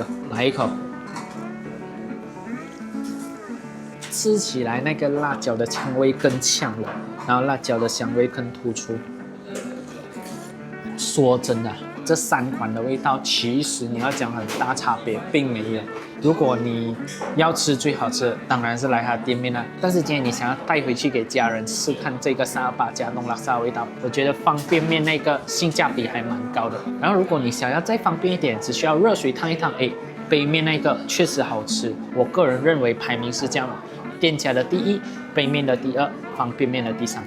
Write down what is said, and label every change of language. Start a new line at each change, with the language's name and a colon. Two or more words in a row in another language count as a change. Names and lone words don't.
Chinese: 來一口，吃起來那個辣椒的香味更強了，然後辣椒的香味更突出。說真的，這3款的味道其實你要講很大差別，並沒有。如果你要吃最好吃的，當然是來他的店面啦。但是今天你想要帶回去給家人試看這個328加凍拉薩的味道，我覺得方便麵那個性價比還蠻高的。然後如果你想要再方便一點，只需要熱水燙一燙，哎，杯麵那個確實好吃。我個人認為排名是這樣的：店家的第1，杯麵的第2，方便麵的第3。